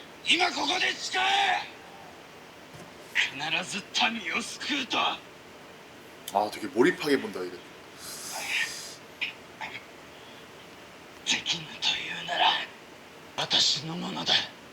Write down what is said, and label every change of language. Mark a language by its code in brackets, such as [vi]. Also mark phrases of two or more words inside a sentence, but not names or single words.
[ja] 今ここで誓え必ず民を救うと [ko] 아 되게 몰입하게 본다 이래. [ja] できぬというなら私のものだ